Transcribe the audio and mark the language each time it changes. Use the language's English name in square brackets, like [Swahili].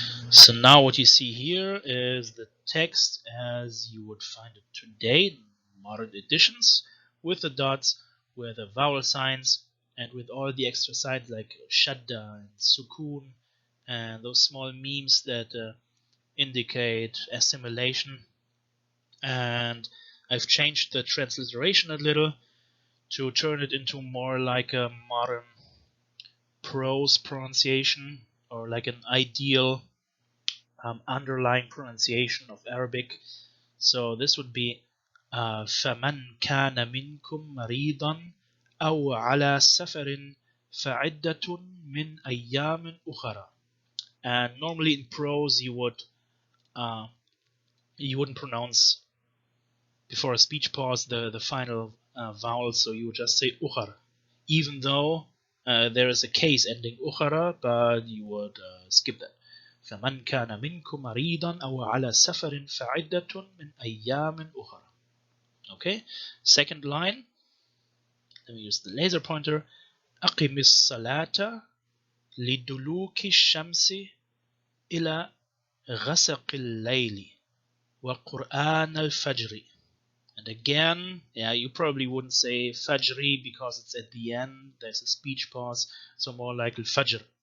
[English] So now what you see here is the text as you would find it today in modern editions, with the dots, with the vowel signs, and with all the extra signs like shadda and sukun, and those small memes that indicate assimilation. And I've changed the transliteration a little to turn it into more like a modern prose pronunciation, or like an ideal underlying pronunciation of Arabic. So this would be [Arabic] فَمَنْ كَانَ مِنْكُمْ مَرِيضًا أَوْ عَلَى سَفَرٍ فَعِدَّةٌ مِنْ أَيَّامٍ أُخَرَى. [English] And normally in prose you wouldn't pronounce before a speech pause the final vowel, so you would just say ukhar, even though there is a case ending ukhara, but you would skip that. [Arabic] فمن كان منكم مريضا أو على سفر فعدة من أيام أخرى. [English] Okay, second line, let me use the laser pointer. [Arabic] أقم الصلاة لدلوك الشمس إلى غسق الليل وقرآن الفجر. [English] And again, yeah, you probably wouldn't say fajri because it's at the end, there's a speech pause, so more like al-fajr.